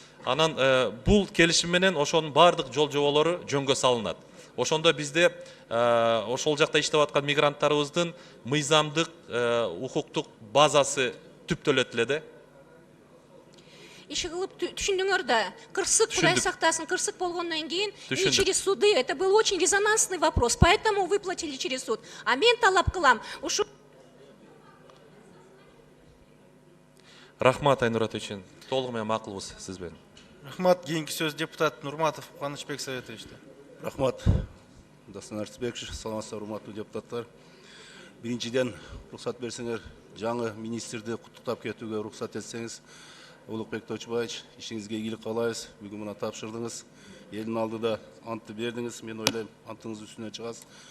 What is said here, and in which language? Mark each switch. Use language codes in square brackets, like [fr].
[ky] Анан бул келишим менен ошонун бардык жол жоболору жөнгө салынат. Ошондо бизде ошол жакта иштеп аткан мигранттарыбыздын мыйзамдык, укуктук базасы түптөлөт эле да. Иши кылып түшүндүңөр да, кырсык, Кудай сактасын, кырсык болгондон кийин [ru] и через суды. Это был очень резонансный вопрос, поэтому выплатили через суд. [ky] А мен талап кылам, ушу... Рахмат, Айнур Атычин. Толугу менен макулбуз сиз менен. Рахмат. Кийинки сөз депутат Нурматов Кубанычбек Советовичте. Рахмат, Дастан Артисбекович, саламатсыздар, урматтуу депутаттар. Биринчиден, рухсат берсеңер, жаңы министрди куттуктап кетүүгө рухсат этсеңиз. Улукбек Тойчубаевич, ишиңизге ийгилик каалайбыз. Бүгүн мына тапшырдыңыз. Элдин алдыда антты бердиңиз. Мен ойлойм, антыңыз үстүнө чыгасыз.